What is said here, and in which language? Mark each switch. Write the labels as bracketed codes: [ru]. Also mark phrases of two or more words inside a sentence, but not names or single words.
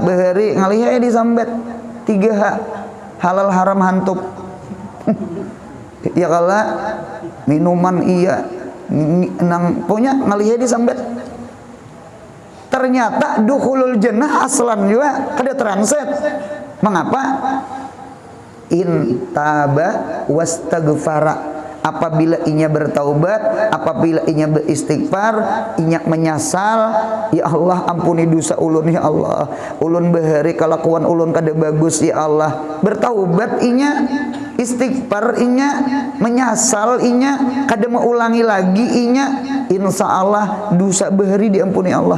[bjn] Bahari ngalih disambet 3 halal haram hantup. Ya kala minuman iya nang punya ngalih disambet. Ternyata [ar] دخول الجنة أصلا [bjn] juga kada transit. Mengapa? [ar] إن تاب واستغفر. [bjn] Apabila inya bertaubat, apabila inya beristighfar, inya menyesal, [ar] يا الله [bjn] ampuni dosa ulun [ar] يا الله. [bjn] Ulun bahari kelakuan ulun kada bagus [ar] يا الله. [bjn] Bertaubat inya, istighfar inya, menyesal inya, kada mau ulangi lagi inya, [ar] إن شاء الله [bjn] dosa bahari diampuni Allah.